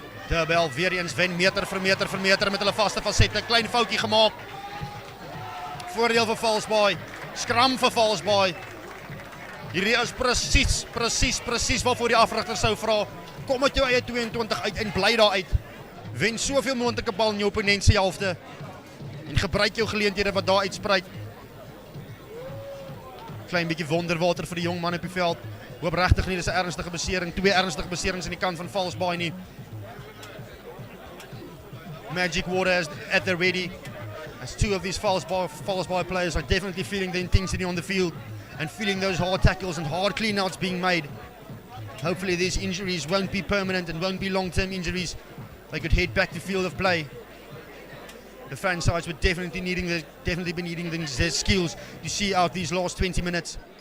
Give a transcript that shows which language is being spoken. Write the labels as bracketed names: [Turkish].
[Afrikaans] Derbell weer eens wen meter vir meter met hulle vaste fasette. Klein foutjie gemaak. Voordeel vir FALSEBAY. Scrum vir FALSEBAY. Hierdie is presies waarvoor die afrigter sou vra. Kom met jou eie 22 uit en bly daar uit. Wen soveel moontlike bal in jou opponent se helfte en gebruik jou geleenthede wat daar uitspruit. Klein bietjie wonderwater vir die jong man op die veld. Hoop regtig nie dis 'n ernstige besering, 2 ernstige beserings aan die kant van FALSEBAY nie. [English] Magic water is at the ready, as 2 of these FALSEBAY players are definitely feeling the intensity on the field and feeling those hard tackles and hard clean-outs being made. Hopefully these injuries won't be permanent and won't be long-term injuries. They could head back to field of play. The franchise would definitely be needing their skills to see out these last 20 minutes.